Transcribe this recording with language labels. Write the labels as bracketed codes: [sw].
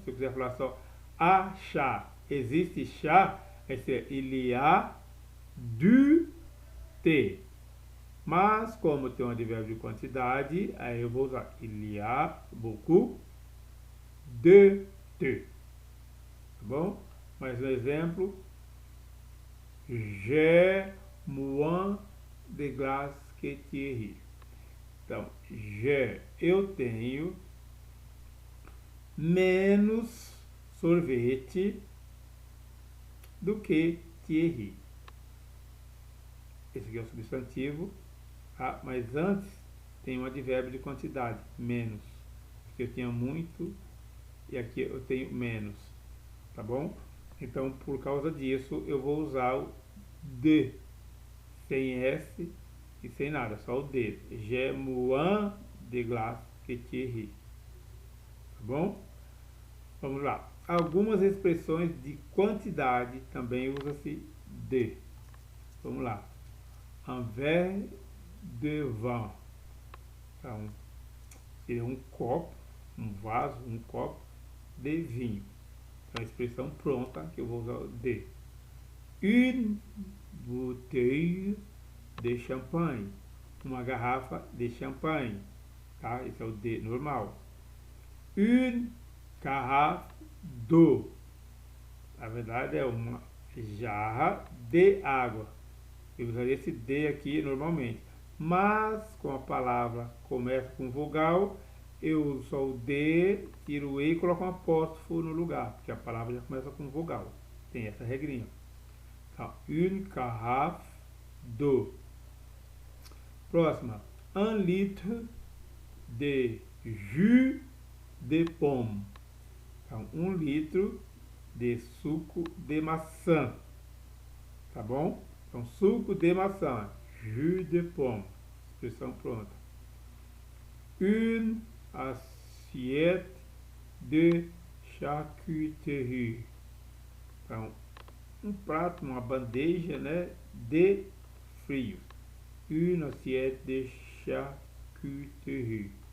[pt] Se eu quiser falar só a chá, existe chá, esse é [fr] il y a du thé. [pt] Mas como tem um advérbio de quantidade, aí eu vou usar [fr] il y a beaucoup de thé. [pt] Tá bom? Mais um exemplo. [fr] J'ai moins de glace que Thierry. [pt] Então, eu tenho menos sorvete do que Thierry. Esse aqui é o substantivo, tá? Mas antes tem um advérbio de quantidade, menos. Aqui eu tinha muito e aqui eu tenho menos, tá bom? Então, por causa disso, eu vou usar o de, sem S e sem nada, só o de. [fr] J'ai moins de glace que Thierry. [pt] Tá bom? Vamos lá. Algumas expressões de quantidade também usa-se de. Vamos lá. [fr] Un verre de vin. [pt] Então, seria um copo, um vaso, um copo de vinho. Então, a expressão pronta que eu vou usar de. [fr] Une bouteille de champanhe. [pt] Uma garrafa de champanhe. Tá? Esse é o de normal. [fr] Une carafe d'eau. [pt] Na verdade é uma jarra de água. Eu usaria esse de aqui normalmente. Mas, como a palavra começa com vogal, eu uso só o de, tiro o e e coloco um apóstrofo no lugar, porque a palavra já começa com vogal. Tem essa regrinha. Então, [fr] une carafe d'eau. [pt] Próxima. [fr] Un litre de jus de pomme. [pt] Então, 1 litro de suco de maçã. Tá bom? Então, suco de maçã. [fr] Jus de pomme. [pt] Expressão pronta. [fr] Une assiette de charcuterie. [pt] Então, um prato, uma bandeja, né, de frios. [fr] Une assiette de charcuterie.